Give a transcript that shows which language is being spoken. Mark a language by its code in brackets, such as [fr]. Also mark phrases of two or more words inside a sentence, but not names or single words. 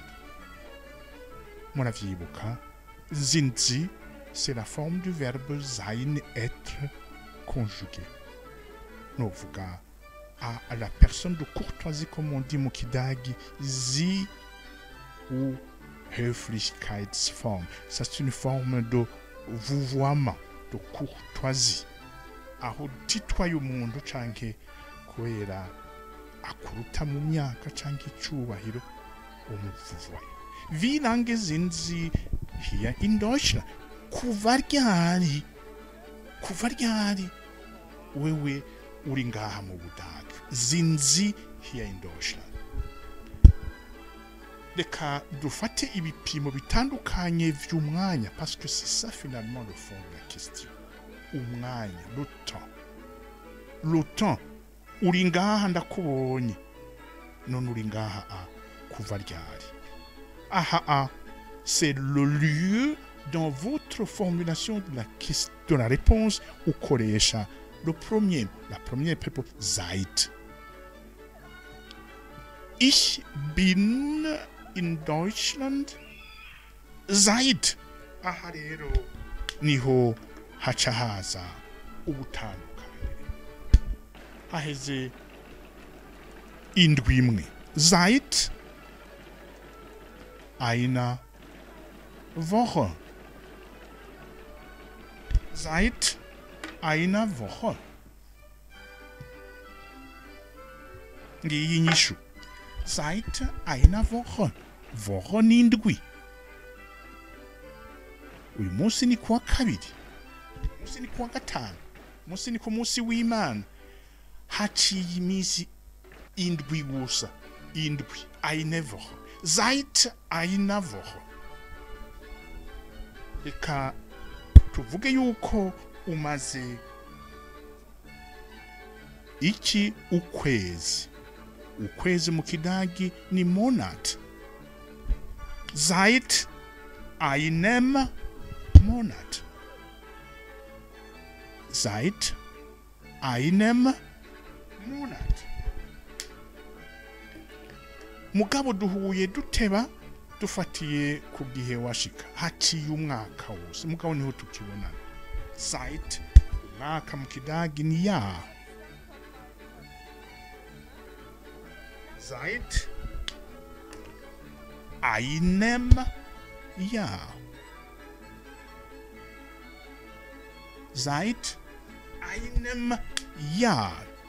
[de] Muravyibuka, sind Sie, [fr] c'est la forme du verbe sein, être conjugué. Novuga à la personne de courtoisie, comme on dit [rn] mu Kidagi, [de] Sie ou Höflichkeitsform. [fr] Ça, c'est une forme de vouvoiement, de courtoisie. [rn] Aho titwaye umuntu canke kubera akuruta mu myaka canke icubahiro umuvuvaye. [de] Wie lange sind Sie hier in Deutschland? [rn] Kuva ryari wewe uri ngaha mu Budage? [de] Sind Sie hier in Deutschland? [rn] Reka dufate ibipimo bitandukanye vy'umwanya, [fr] parce que c'est ça finalement le fond de la question. Umwanya, le temps. [rn] Uri ngaha ndakubonye, none uri ngaha kuva ryari? [fr] Aha, c'est le lieu dans votre formulation de la réponse ukoresha la première préposition seit. [de] Ich bin in Deutschland seit. [rn] Aha rero niho haca haza ubutandukanye. Haheze indwi imwe. [de] Seit einer Woche. Seit einer Woche. [rn] Ngiyi inyishu. [de] Seit einer Woche. Woche [rn] ni indwi. Uyu munsi ni kuwa kabiri. Munsi ni kuwa gatanu. Munsi ni ku munsi w'Imana. Haciye iminsi indwi gusa. Indwi. [de] Eine Woche. Seit einer Woche. [rn] Reka tuvuge yuko umaze iki ukwezi. Ukwezi mu Kidagi ni Monat. [de] Seit einem Monat. Seit einem Monat. [rn] Mugabo duhuye duteba dufatiye ku gihe washika. Haciye umwaka wose. Mugabo niho tukibonana. Seit umwaka mu Kidagi ni Jahr. [de] Seit einem Jahr. Seit einem Jahr.